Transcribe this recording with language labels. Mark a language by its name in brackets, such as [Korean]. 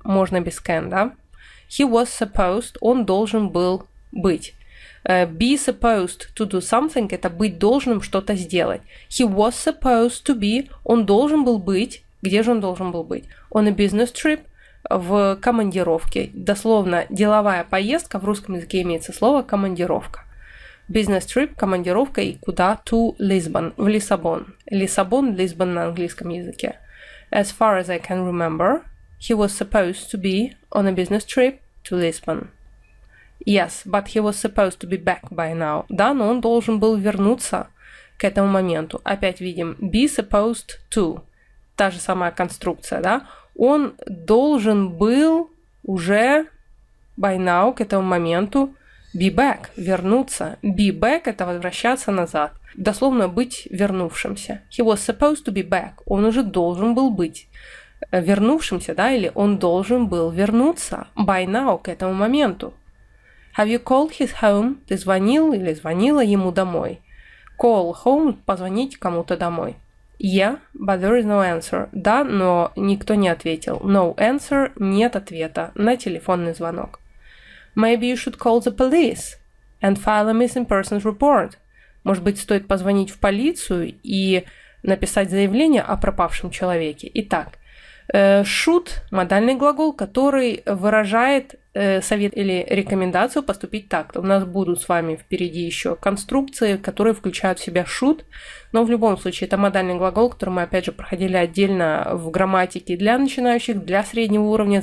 [Russian] Можно без can, да? [English] He was supposed, [Russian] он должен был быть. [English] Be supposed to do something [Russian] – это быть должным что-то сделать. [English] He was supposed to be, [Russian] он должен был быть. Где же он должен был быть? [English] On a business trip, [Russian] в командировке. Дословно, деловая поездка, в русском языке имеется слово командировка. Business trip, командировка и куда? To Lisbon, в Лиссабон. Лиссабон, Lisbon на английском языке. [English] As far as I can remember, he was supposed to be on a business trip to Lisbon. Yes, but he was supposed to be back by now. [Russian] Да, но он должен был вернуться к этому моменту. Опять видим [English] be supposed to. [Russian] Та же самая конструкция, да? Он должен был уже [English] by now, [Russian] к этому моменту, [English] be back, [Russian] вернуться. [English] Be back [Russian] – это возвращаться назад. Дословно быть вернувшимся. [English] He was supposed to be back. [Russian] Он уже должен был быть вернувшимся, да? Или он должен был вернуться [English] by now, [Russian] к этому моменту. [English] Have you called his home? [Russian] Ты звонил или звонила ему домой? [English] Call home [Russian] – позвонить кому-то домой. [English] Yeah, but there is no answer. [Russian] Да, но никто не ответил. [English] No answer [Russian] – нет ответа на телефонный звонок. [English] Maybe you should call the police and file a missing persons report. [Russian] Может быть, стоит позвонить в полицию и написать заявление о пропавшем человеке. Итак, should – модальный глагол, который выражает совет или рекомендацию поступить так. У нас будут с вами впереди еще конструкции, которые включают в себя should, но в любом случае это модальный глагол, который мы опять же проходили отдельно в грамматике для начинающих, для среднего уровня.